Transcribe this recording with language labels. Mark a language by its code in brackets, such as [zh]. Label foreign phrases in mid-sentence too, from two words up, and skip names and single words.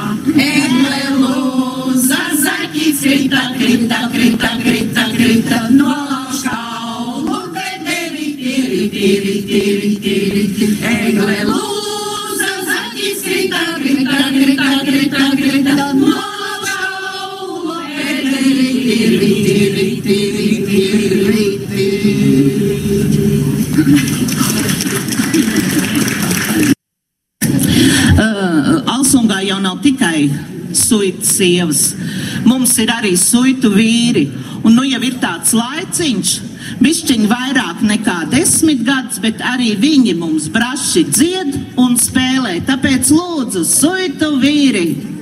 [lv] Egle lūza, zaķis krita, krita, krita, krita, krita, nolauž kaulu, riti, riti, riti, riti, riti. Egle lūza, zaķis krita, krita, krita, krita, krita, nolauž kaulu, riti, riti, riti, riti, riti. Alsungā jau nav tikai suitu sievas, mums ir arī suitu vīri, un nu jau ir tāds laiciņš, bišķiņ vairāk nekā 10 gadus, bet arī viņi mums braši dzied un spēlē, tāpēc lūdzu suitu vīri.